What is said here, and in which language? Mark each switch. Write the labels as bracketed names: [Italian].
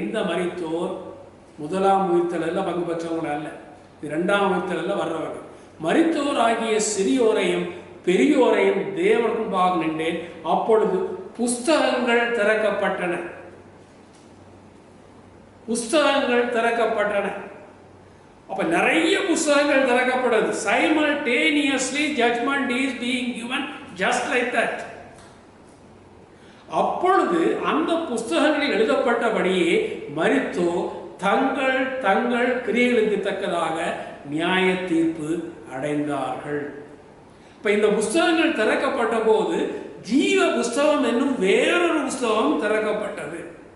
[Tamil] இந்த மரித்தோர் முதலாம் உயிர்த்தெழுதல்ல பங்கு பெற்றவங்க அல்ல, 2ஆம் உயிர்த்தெழுதல்ல வர்றவர்கள். மரித்தோர் ஆகிய சிறியோரையும் பெரியோரையும் தேவனுக்கு முன்பாக நின்றேன். அப்பொழுது புஸ்தகங்கள் திறக்கப்பட்டன. புஸ்தகங்கள் திறக்கப்பட்டன. அப்ப நிறைய புஸ்தகங்கள் திறக்கப்படுது. [English] simultaneously judgment is being given just like that. [Tamil] அப்பொழுது அந்த புஸ்தகங்களில் எழுதப்பட்டபடியே மரித்தோர் தங்கள் தங்கள் கிரியைகளுக்கு தக்கதாக நியாய தீர்ப்பு அடைந்தார்கள். இப்ப இந்த புஸ்தகங்கள் திறக்கப்பட்ட போது ஜீவ புஸ்தகம் என்னும் வேறொரு புஸ்தகம் திறக்கப்பட்டது.